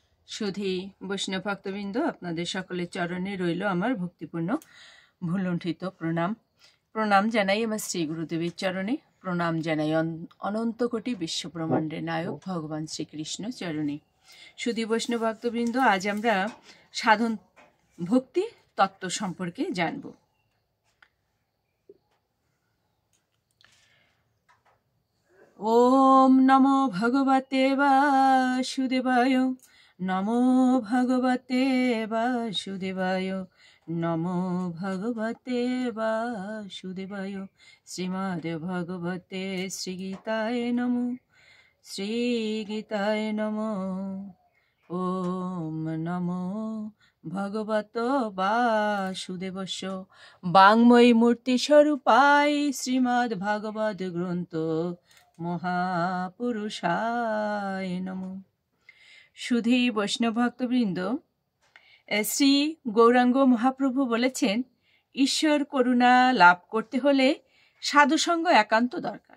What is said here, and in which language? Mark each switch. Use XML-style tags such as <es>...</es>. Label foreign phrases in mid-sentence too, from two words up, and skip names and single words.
<bn>সুধী বৈষ্ণব ভক্তবৃন্দ, আপনাদের সকলের চরণে রইল আমার ভক্তিপূর্ণ ভুলুণ্ঠিত প্রণাম। প্রণাম জানাই আমার শ্রী গুরুদেবের চরণে, প্রণাম জানাই অনন্ত কোটি বিশ্বব্রহ্মাণ্ডের নায়ক ভগবান শ্রীকৃষ্ণ চরণে। সুধী বৈষ্ণব ভক্তবৃন্দ, আজ আমরা সাধন ভক্তি তত্ত্ব সম্পর্কে জানব।</bn> <sa>ওম নমো ভগবতে বাসুদেবায়, নমো ভগবতে বাসুদেবায়, নমো ভগবতে বাসুদেবায়। শ্রীমদ্ ভগবতে শ্রীগীতায় নমো, শ্রীগীতায় নমো। ওম নমো ভগবত বাসুদেবস্য বাংময়ী মূর্তি স্বরূপায় শ্রীমদ্ ভাগবত গ্রন্থ মহাপুরুষায় নমঃ।</sa> <bn>সুধী বৈষ্ণব ভক্তবৃন্দ, শ্রী গৌরাঙ্গ মহাপ্রভু বলেছেন, ঈশ্বর করুণা লাভ করতে হলে সাধুসঙ্গ একান্ত দরকার।</bn>